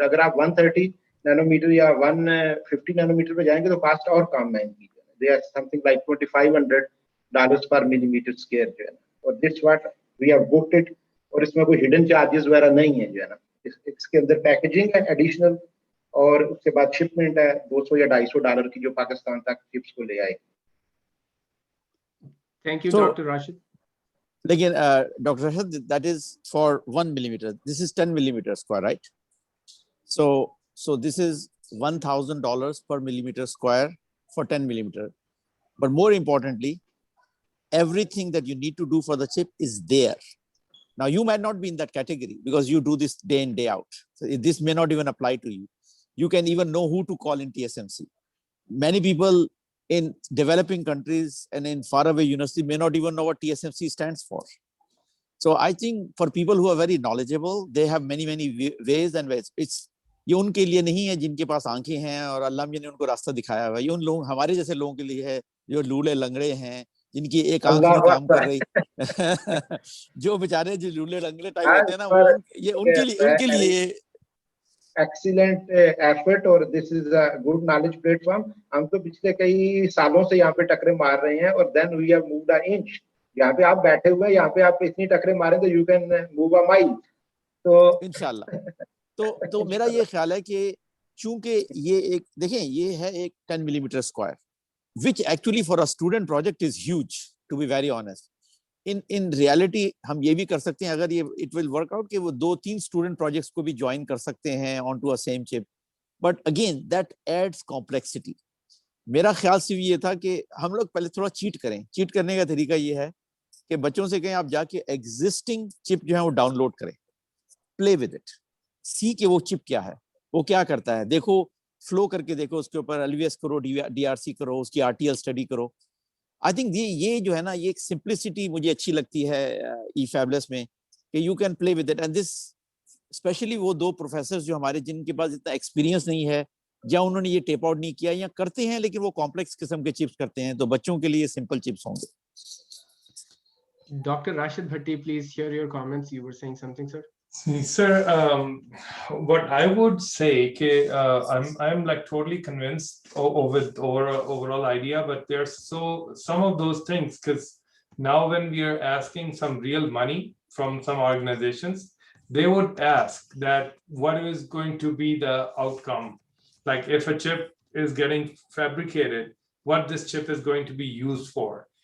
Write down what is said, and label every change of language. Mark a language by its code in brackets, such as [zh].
[hi] अगर आप 130 नैनोमीटर या 150 नैनोमीटर पे जाएंगे तो कास्ट और कम महंगी है, [en] they are something like [hi] $2,500 पर मिलीमीटर स्क्वायर जो है ना, और [en] this what we have booked it, [hi] और इसमें कोई हिडन चार्जेस वगैरह नहीं है जो है ना, इसके अंदर पैकेजिंग है एडिशनल, और उसके बाद शिपमेंट है $200 या $250 की जो पाकिस्तान तक चिप्स को ले आए। [en] Thank you, So- Dr. Rashid. [hi] लेकिन Dr. [en] Rashid, that is for 1 millimeter. This is 10 millimeters square, right? So this is $1,000 per millimeter square for 10 millimeter. But more importantly, everything that you need to do for the chip is there. Now you might not be in that category because you do this day in, day out. So this may not even apply to you. You can even know who to call in TSMC. Many people in developing countries and in faraway university may not even know what TSMC stands for. So I think for people who are very knowledgeable, they have many ways and ways. [hi] It's ये उनके लिए नहीं है जिनके पास आंखें हैं और अल्लाह ने उनको रास्ता दिखाया हुआ है, ये उन लोग हमारे जैसे लोगों के लिए है जो लूले लंगड़े हैं, जिनकी एक आंख नहीं काम कर रही जो बेचारे जो लूले लंगड़े टाइप होते हैं ना, वो ये उनके लिए [en] Excellent effort, और this is a good knowledge platform. [hi] हम तो पिछले कई सालों से यहाँ पे टकरे मार रहे हैं, और [en] Then we have moved a inch. [hi] यहाँ पे आप बैठे हुए हैं, यहाँ पे आप इतनी टकरे मारें तो [en] You can move a mile. [hi] तो इंशाल्लाह। तो मेरा ये ख्याल है कि चूंकि ये एक देखें, ये है एक 10 millimetre square, [en] which actually for a student project is huge, to be very honest. [hi] In reality हम ये भी कर सकते हैं, अगर ये [en] it will work out [hi] कि वो 2-3 student projects को भी join कर सकते हैं [en] onto a same chip. But again that adds complexity. [hi] मेरा ख्याल सिर्फ ये था कि हम लोग पहले थोड़ा चीट करें। चीट करने का तरीका ये है कि बच्चों से कहें आप जाके existing chip जो है वो डाउनलोड करें, [en] play with it, [hi] सी कि वो चिप क्या है, वो क्या करता है, देखो फ्लो करके देखो, उसके ऊपर एलवीएस करो, डीआरसी करो, उसकी आरटीएल स्टडी करो। [en] I think [hi] ये जो है ना, ये एक सिंप्लिसिटी मुझे अच्छी लगती है ई फैबलेस में कि [en] You can play with it. [hi] And this specially वो 2 प्रोफेसर जो हमारे जिनके पास इतना एक्सपीरियंस नहीं है या उन्होंने ये टेप आउट नहीं किया या करते हैं लेकिन वो कॉम्प्लेक्स किस्म के चिप्स करते हैं, तो बच्चों के लिए सिंपल चिप्स होंगे। [en] Dr. Rashid Bhatti, please share your comments. You were saying something, sir. Sir, what I would say, I'm like totally convinced with overall idea, but there's some of those things, because now when we are asking some real money from some organizations, they would ask that what is going to be the outcome, like if a chip is getting fabricated, what this chip is going to be used for.